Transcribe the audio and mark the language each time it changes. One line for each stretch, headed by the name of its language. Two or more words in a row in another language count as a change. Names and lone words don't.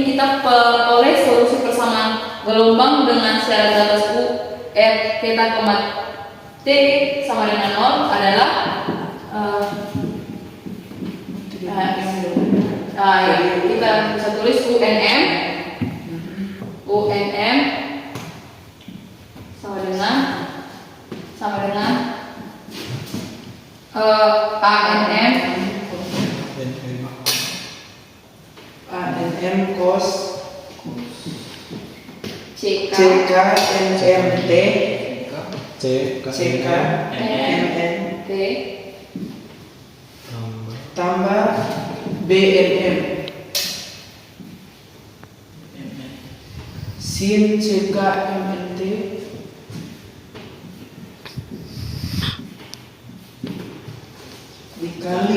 Indonesian: kita peroleh solusi persamaan gelombang dengan syarat batas U R theta, T sama dengan 0 adalah kita bisa tulis UNM sama dengan ANM cos CK CK NMT C, K, CK, M, MN, T, tambah BNM. Sin CK MNT dikali